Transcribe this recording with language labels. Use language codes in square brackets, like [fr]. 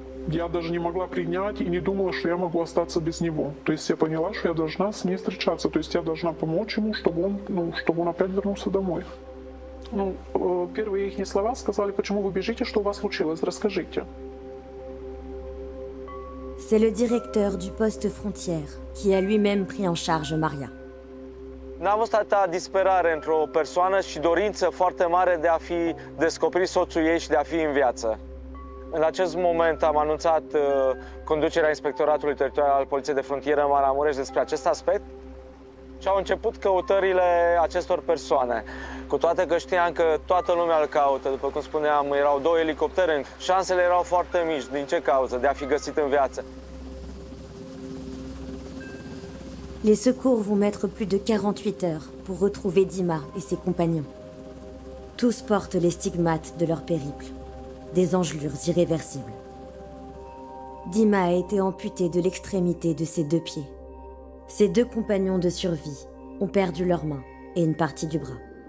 [ru] Я даже не могла принять и не думала, что я могу остаться без него. То есть я поняла, что я должна с ним встречаться. То есть я должна помочь ему, чтобы он опять вернулся домой. Первые их слова сказали, почему вы бежите, что у вас случилось, расскажите. [fr] C'est le directeur du poste frontière qui a lui-même pris en charge Maria. [ro] N-am văzut atâta disperare într-o persoană și dorință foarte mare de a fi descoperit soțul ei și de a fi în viață. În acest moment am anunțat conducerea Inspectoratului Teritorial al Poliției de Frontieră Maramureș despre acest aspect și au început căutările acestor persoane. Cu toate că știam că toată lumea îl caută, după cum spuneam, erau 2 elicoptere, șansele erau foarte mici. Din ce cauză? De a fi găsit în viață. [fr] Les secours vont mettre plus de 48 heures pour retrouver Dima et ses compagnons. Tous portent les stigmates de leur périple, des engelures irréversibles. Dima a été amputé de l'extrémité de ses 2 pieds. Ses 2 compagnons de survie ont perdu leurs mains et une partie du bras.